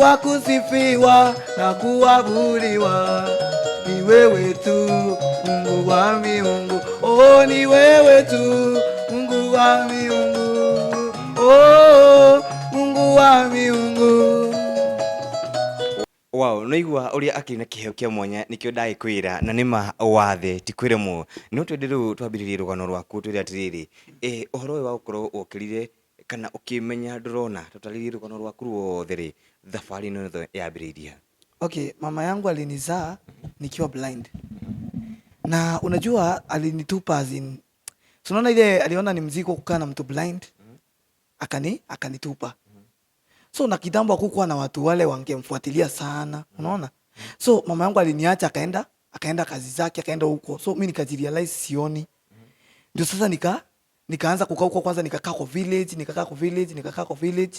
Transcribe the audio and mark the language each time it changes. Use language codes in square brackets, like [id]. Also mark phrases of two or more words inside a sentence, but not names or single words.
[sw] Wakusifiwa na kuabudiwa, ni wewe tu Mungu wa miungu. Oh, ni wewe tu Mungu wa miungu. Oh, Mungu wa miungu. [ki] Wow, noigua uria akiri na kiheo kia mwanya nikio ndagikwira na nima wathe ti kwiremwo no twende riu twambiririe rugano rwaku twire atiriri uhoro uyu wa gukorwo ukirire kana ukimenya ndurona tutaririe rugano rwaku ruothe ri thabari no yambiririe. [sw] Okay, mama yangu alinizaa nikiwa blind. Na unajua alinitupa [en] as in, [sw] unaona ile aliona ni mzigo kukaa na mtu blind, akanitupa. So na kitambo hakukuwa na watu wale wangemfuatilia sana, unaona? So mama yangu aliniacha akaenda kazi zake, akaenda huko. So mimi nikajirealize sioni. Ndio sasa nikaanza kukaa huko kwanza, nikakaa kwa village.